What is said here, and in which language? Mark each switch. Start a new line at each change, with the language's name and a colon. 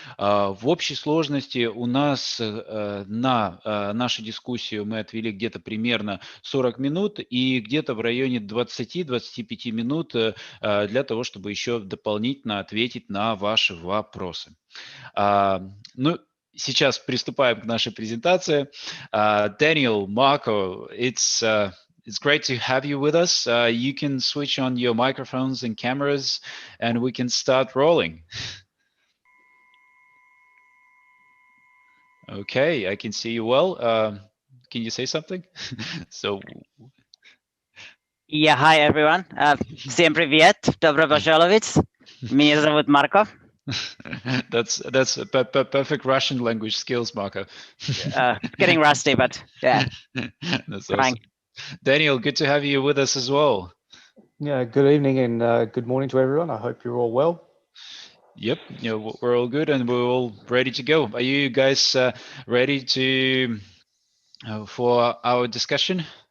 Russian: В общей сложности у нас на нашу дискуссию мы отвели где-то примерно 40 минут и где-то в районе 20-25 минут для того, чтобы еще дополнительно ответить на ваши вопросы. Ну, сейчас приступаем к нашей презентации.
English: Daniel, Marco, it's great to have you with us. You can switch on your microphones and cameras, and we can start rolling. Okay, I can see you well. Can you say something? So. Yeah, hi everyone.
Russian: Всем привет, добро пожаловать. Меня зовут Марко.
English: That's perfect Russian language skills, Marco. Getting rusty, but yeah. That's trying. awesome. Daniel, good to have you with us as well. Yeah, good evening and good morning to everyone. I hope you're all well. Yep, we're all good and we're all ready to go. Are you guys ready to for our discussion?